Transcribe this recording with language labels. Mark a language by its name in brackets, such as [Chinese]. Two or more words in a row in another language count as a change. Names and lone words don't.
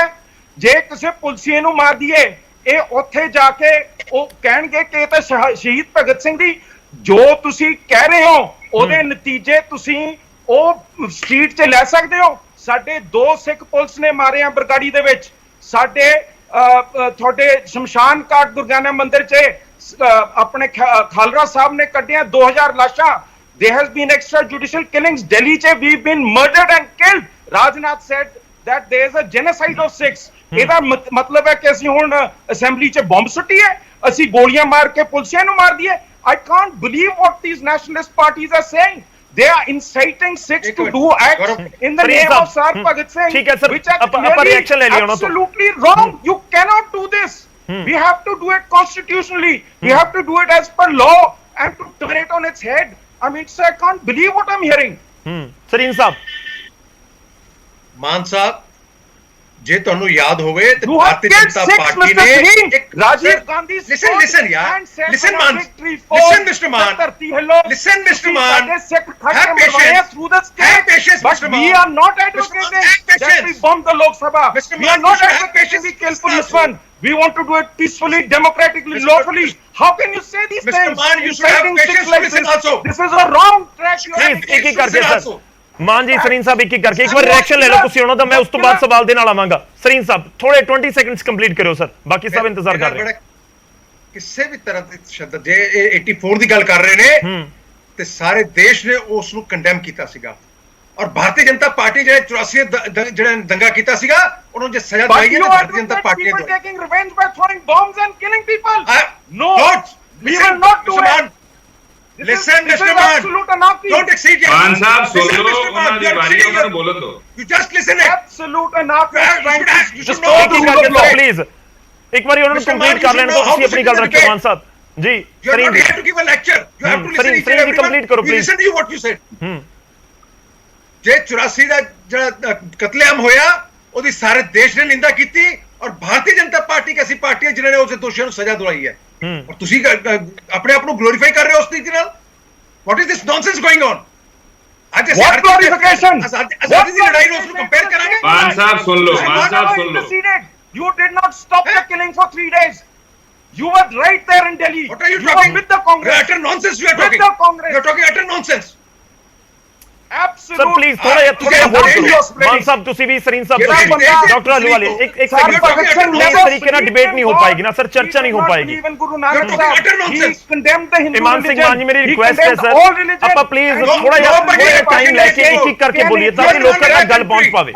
[Punjabi] ਜੇ ਕਿਸੇ ਪੁਲਿਸੀਏ ਨੂੰ ਮਾਰ ਦਈਏ, ਇਹ ਉੱਥੇ ਜਾ ਕੇ ਉਹ ਕਹਿਣਗੇ ਕਿ ਇਹ ਤਾਂ ਸ਼ਹੀਦ ਭਗਤ ਸਿੰਘ ਦੀ ਜੋ ਤੁਸੀਂ ਕਹਿ ਰਹੇ ਹੋ ਉਹਦੇ ਨਤੀਜੇ ਤੁਸੀਂ ਉਹ ਸਟਰੀਟ 'ਚ ਲੈ ਸਕਦੇ ਹੋ। ਸਾਡੇ 2 ਸਿੱਖ ਪੁਲਿਸ ਨੇ ਮਾਰੇ ਆ ਬਰਗਾੜੀ ਦੇ ਵਿੱਚ। ਸਾਡੇ ਤੁਹਾਡੇ ਸ਼ਮਸ਼ਾਨ ਘਾਟ ਦੁਰਗਿਆਨਾ ਮੰਦਿਰ 'ਚ ਆਪਣੇ ਖਾਲਰਾ ਸਾਹਿਬ ਨੇ ਕੱਢਿਆ 2000 ਲਾਸ਼ਾਂ। [English] There has been extrajudicial killings. Delhi che we've been murdered and killed. Rajnath said that there is a genocide of Sikhs. [Punjabi] ਇਹਦਾ ਮਤਲਬ ਹੈ ਕਿ ਅਸੀਂ ਹੁਣ ਅਸੈਂਬਲੀ 'ਚ ਬੰਬ ਸੁੱਟੀਏ, ਅਸੀਂ ਗੋਲੀਆਂ ਮਾਰ ਕੇ ਪੁਲਿਸਿਆਂ ਨੂੰ ਮਾਰ ਦਈਏ? [English] I can't believe what these nationalist parties are saying. They are inciting Sikhs to do acts in the name of Sir Bhagat Singh, which are clearly absolutely wrong. You cannot do this. We have to do it constitutionally. We have to do it as per law and to turn it on its head. I mean, sir, I can't believe what I'm hearing. [Punjabi] ਸਰੀਨ ਸਾਹਿਬ, ਮਾਨ ਸਾਹਿਬ, ਜੇ ਤੁਹਾਨੂੰ ਯਾਦ ਹੋਵੇ ਤੇ ਭਾਰਤੀ ਜਨਤਾ ਪਾਰਟੀ ਨੇ ਰਾਜੀਵ ਗਾਂਧੀ [English] listen ਯਾਰ, listen man, listen Mr. Man, listen Mr. Man, have patience through the state, but we are not advocating that we bomb the Lok Sabha. We are not advocating we kill policemen. We want to do it peacefully, democratically, lawfully. How can you say these things? Mr. Man, you should have patience to listen also. This is a wrong track. Please, [Punjabi] ਇੱਕ ਕਰਕੇ ਸਰ। ਮਾਨ ਜੀ, ਸਰੀਨ ਸਾਹਿਬ, ਇੱਕ ਕਰਕੇ ਇੱਕ ਵਾਰ ਰਿਐਕਸ਼ਨ ਲੈ ਲਓ ਤੁਸੀਂ ਉਹਨਾਂ ਦਾ। ਮੈਂ ਉਸ ਤੋਂ ਬਾਅਦ ਸਵਾਲ ਦੇ ਨਾਲ ਆਵਾਂਗਾ। ਸਰੀਨ ਸਾਹਿਬ, ਥੋੜੇ 20 ਸੈਕਿੰਡਸ ਕੰਪਲੀਟ ਕਰਿਓ ਸਰ, ਬਾਕੀ ਸਭ ਇੰਤਜ਼ਾਰ ਕਰ ਰਹੇ ਨੇ। ਕਿਸੇ ਵੀ ਤਰ੍ਹਾਂ ਦੇ ਸ਼ਬਦ ਜੇ 84 ਦੀ ਗੱਲ ਕਰ ਰਹੇ ਨੇ ਤੇ ਸਾਰੇ ਦੇਸ਼ ਨੇ ਉਸ ਨੂੰ ਕੰਡੈਮ ਕੀਤਾ ਸੀਗਾ। ਔਰ ਭਾਰਤੀ ਜਨਤਾ ਪਾਰਟੀ ਜਿਹੜੇ 84 ਜਿਹੜਾ ਦੰਗਾ ਕੀਤਾ ਸੀਗਾ ਉਹਨੂੰ ਜੇ ਸਜ਼ਾ ਦਵਾਈ ਹੈ ਭਾਰਤੀ ਜਨਤਾ ਪਾਰਟੀ ਨੇ ਦਵਾਈ। [English] Taking revenge by throwing bombs and killing people. No, we will not do it. Listen, Mr. Man, don't exceed your [Punjabi] ਮਾਨ ਸਾਹਿਬ ਸੁਣ ਲਓ, ਉਹਨਾਂ ਦੀ ਵਾਰੀ ਉਹਨਾਂ ਨੂੰ ਬੋਲਣ ਦਿਓ। [English] You just listen it. Absolute anarchy. You should know [Punjabi] ਪਲੀਜ਼ ਇੱਕ ਵਾਰੀ ਉਹਨਾਂ ਨੂੰ ਕੰਪਲੀਟ ਕਰ ਲੈਣ ਦਿਓ, ਤੁਸੀਂ ਆਪਣੀ ਗੱਲ ਰੱਖਿਓ। ਮਾਨ ਸਾਹਿਬ ਜੀ, ਸਰੀਨ ਜੀ, [English] you have to give a lecture. You have to listen to each and everyone. [Punjabi] ਕੰਪਲੀਟ ਕਰੋ ਪਲੀਜ਼। [English] Listen to what you said. [Punjabi] ਜੇ 84 ਦਾ ਜਿਹੜਾ ਕਤਲੇਆਮ ਹੋਇਆ ਉਹਦੀ ਸਾਰੇ ਦੇਸ਼ ਨੇ ਨਿੰਦਾ ਕੀਤੀ ਔਰ ਭਾਰਤੀ ਜਨਤਾ ਪਾਰਟੀ ਇੱਕ ਐਸੀ ਪਾਰਟੀ ਹੈ ਜਿਨ੍ਹਾਂ ਨੇ ਉਸ ਦੋਸ਼ੀਆਂ ਨੂੰ ਸਜ਼ਾ ਦਿਵਾਈ ਹੈ। ਔਰ ਤੁਸੀਂ ਆਪਣੇ ਆਪ ਨੂੰ ਗਲੋਰੀਫਾਈ ਕਰ ਰਹੇ ਹੋ ਉਸ ਤਰੀਕੇ ਨਾਲ। [English] What is this nonsense going on? [Punjabi] ਅੱਜ ਅਸੀਂ ਆਜ਼ਾਦੀ ਦੀ ਲੜਾਈ ਨੂੰ ਉਸ ਨੂੰ ਕੰਪੇਅਰ ਕਰਾਂਗੇ? ਮਾਨ ਸਾਹਿਬ ਸੁਣ ਲਓ, ਮਾਨ ਸਾਹਿਬ ਸੁਣ ਲਓ। [English] You did not stop the killing for 3 days. You were right there in Delhi. What are you talking? With the Congress. Utter nonsense you are talking. With the Congress. You are talking utter nonsense. Absolute. [Punjabi] ਸਰ ਪਲੀਜ਼ ਥੋੜਾ ਜਿਹਾ ਤੁਸੀਂ ਹੋਲਡ ਕਰੋ। ਮਾਨ ਸਾਹਿਬ ਤੁਸੀਂ ਵੀ, ਸਰੀਨ ਸਾਹਿਬ ਤੁਸੀਂ ਵੀ, ਡਾਕਟਰ ਆਲੂਵਾਲੀਆ ਇੱਕ ਸੈਕਿੰਡ। ਇਸ ਤਰੀਕੇ ਨਾਲ ਡਿਬੇਟ ਨਹੀਂ ਹੋ ਪਾਏਗੀ ਨਾ ਸਰ, ਚਰਚਾ ਨਹੀਂ ਹੋ ਪਾਏਗੀ। ਇਮਾਨ ਸਿੰਘ ਮਾਨ ਜੀ, ਮੇਰੀ ਰਿਕੁਐਸਟ ਹੈ ਸਰ, ਆਪਾਂ ਪਲੀਜ਼ ਥੋੜਾ ਜਿਹਾ ਟਾਈਮ ਲੈ ਕੇ ਇੱਕ ਇੱਕ ਕਰਕੇ ਬੋਲੀਏ ਤਾਂ ਕਿ ਲੋਕਾਂ ਤੱਕ ਗੱਲ ਪਹੁੰਚ ਪਾਵੇ।